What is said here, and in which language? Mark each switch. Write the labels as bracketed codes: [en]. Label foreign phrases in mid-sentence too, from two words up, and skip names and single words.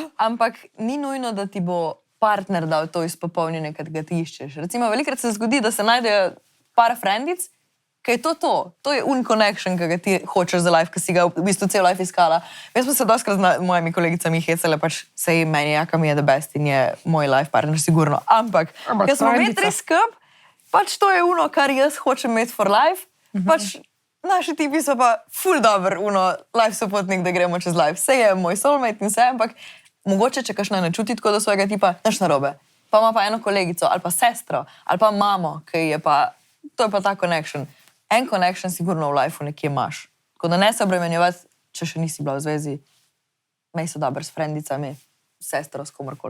[sl] Ampak ni nujno, da ti bo partner dal to izpopolnjenje, kad ga ti iščeš. Recimo, velikrat se zgodi, da se najdejo par frendic, ki je to. To je connection, ki ga ti hočeš za life, ki si ga v bistvu cel life iskala. Jaz smo se doskrat z mojimi kolegicami hecale, pač sej meni, jaka mi je [en] the best [sl] in je moj life partner, sigurno. Ampak ker smo imeli frendica. tri skup, pač to je uno, kar jaz hočem imeti [en] for life, [sl] pač naši tipi so pa ful dober, life sopotnik, da gremo čez life. Vse je moj soulmate in vse, ampak mogoče, če kakšna ne čuti tako do svojega tipa, nič narobe. Pa ima pa eno kolegico, ali pa sestro, ali pa mamo, ki je pa, to je pa ta connection. En connection sigurno v lifeu nekje imaš. Tako da ne se obremenjevati, če še nisi bila v zvezi, mej se dober s frendicami, sestro, s komorkoli.